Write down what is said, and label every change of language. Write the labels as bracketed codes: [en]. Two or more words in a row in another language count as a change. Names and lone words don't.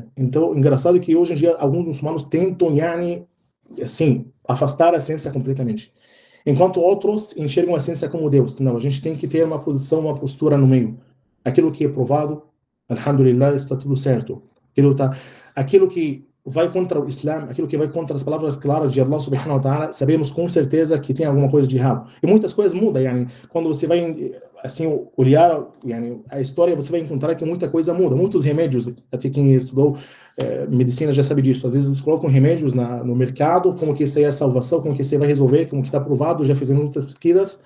[pt] Então, engraçado que hoje em dia alguns muçulmanos tentam, yani, assim, afastar a ciência completamente. Enquanto outros enxergam a ciência como Deus. Não, a gente tem que ter uma posição, uma postura no meio. Aquilo que é provado, alhamdulillah, está tudo certo. Aquilo que vai contra o Islã, aquilo que vai contra as palavras claras de Allah [ar] سبحانه وتعالى, [pt] sabemos com certeza que tem alguma coisa de errado. E muitas coisas mudam, yani, quando você vai, assim, olhar, yani, a história, você vai encontrar que muita coisa muda. Muitos remédios, até quem estudou medicina já sabe disso. Às vezes eles colocam remédios no mercado, como que isso aí é a salvação, como que isso aí vai resolver, como que está provado, já fizemos muitas pesquisas.